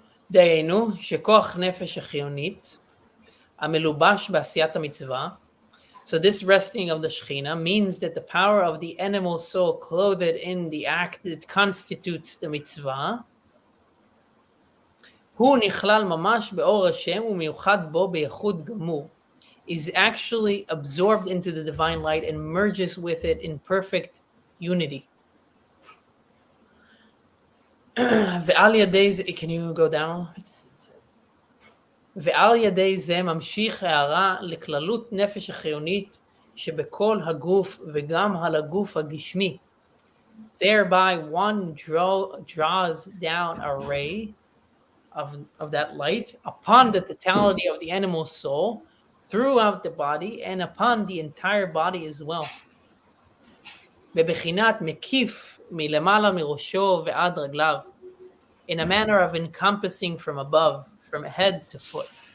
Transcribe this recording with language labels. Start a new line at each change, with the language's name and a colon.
Hebrew: דהיינו שכוח נפש החיונית המלובש בעשיית המצווה.
English: So this resting of the Shekhinah means that the power of the animal soul clothed in the act that constitutes the mitzvah
Hebrew: הוא נכלל ממש באור השם ומיוחד בו בייחוד גמור,
English: is actually absorbed into the divine light and merges with it in perfect unity.
Hebrew: ועל ידי זה,
English: can you go down?
Hebrew: ועל ידי זה ממשיך הערה לכללות נפש החיונית שבכל הגוף וגם על הגוף הגשמי.
English: Thereby one draws down a ray of that light upon the totality of the animal soul throughout the body and upon the entire body as well.
Hebrew: בבחינת מקיף מלמעלה מראשו ועד רגליו,
English: in a manner of encompassing from above, from head to foot.